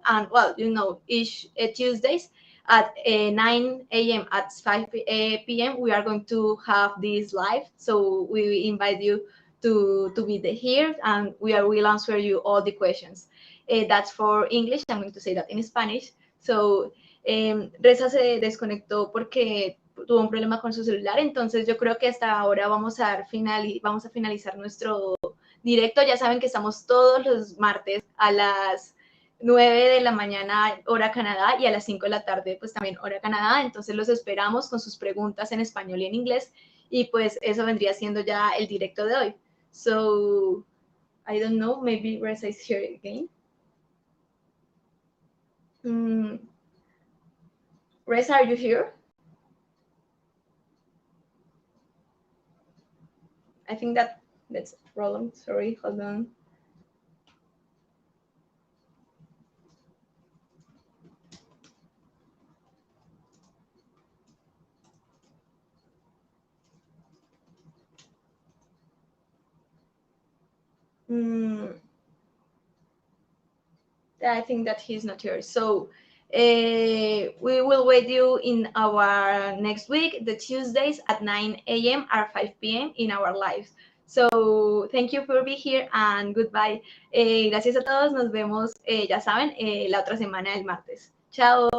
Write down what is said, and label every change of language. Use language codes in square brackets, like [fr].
[en] And well, each Tuesdays at 9 a.m. at 5 p.m. we are going to have this live. So we invite you to be here, and will answer you all the questions. That's for English. I'm going to say that in Spanish. [es] So Reza se desconectó porque tuvo un problema con su celular, entonces yo creo que hasta ahora vamos a finalizar nuestro directo. Ya saben que estamos todos los martes a las 9 de la mañana, hora Canadá, y a las 5 de la tarde, pues también hora Canadá. Entonces los esperamos con sus preguntas en español y en inglés. Y pues eso vendría siendo ya el directo de hoy. [en] So, I don't know, maybe Reza is here again. Reza, are you here? I think that's a problem. Sorry, hold on. I think that he's not here. So we will wait you in our next week, the Tuesdays at 9 a.m. or 5 p.m. in our lives. So thank you for being here and goodbye. [es] Gracias a todos. Nos vemos, ya saben, la otra semana el martes. Chao.